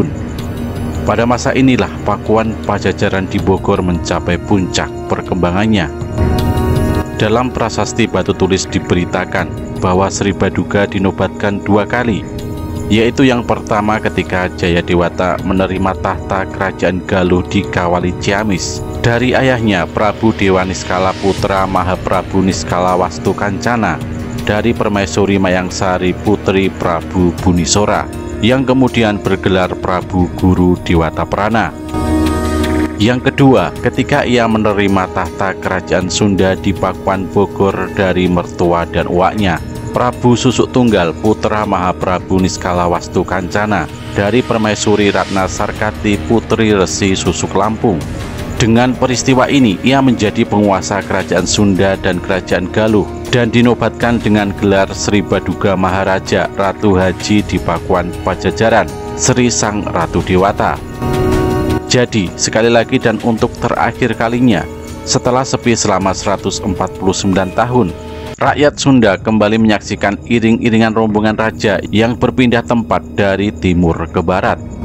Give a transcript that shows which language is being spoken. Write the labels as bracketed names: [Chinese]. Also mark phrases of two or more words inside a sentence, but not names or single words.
[Indonesian] Pada masa inilah Pakuan Pajajaran di Bogor mencapai puncak perkembangannya. Dalam prasasti batu tulis diberitakan bahwa Sri Baduga dinobatkan 2 kali, yaitu yang pertama ketika Jayadewata menerima tahta Kerajaan Galuh di Kawali Ciamis dari ayahnya Prabu Dewa Niskala putra Mahaprabu Niskala Wastu Kancana dari Permaisuri Mayangsari putri Prabu Bunisora yang kemudian bergelar Prabu Guru Dewata Prana. Yang kedua, ketika ia menerima tahta Kerajaan Sunda di Pakuan Bogor dari mertua dan uaknya Prabu Susuk Tunggal putra Mahaprabu Niskala Wastu Kancana dari Permaisuri Ratna Sarkati putri Resi Susuk Lampung. Dengan peristiwa ini ia menjadi penguasa Kerajaan Sunda dan Kerajaan Galuh dan dinobatkan dengan gelar Sri Baduga Maharaja Ratu Haji di Pakuan Pajajaran, Sri Sang Ratu Dewata. Jadi sekali lagi dan untuk terakhir kalinya, setelah sepi selama 149 tahun, rakyat Sunda kembali menyaksikan iring-iringan rombongan raja yang berpindah tempat dari timur ke barat.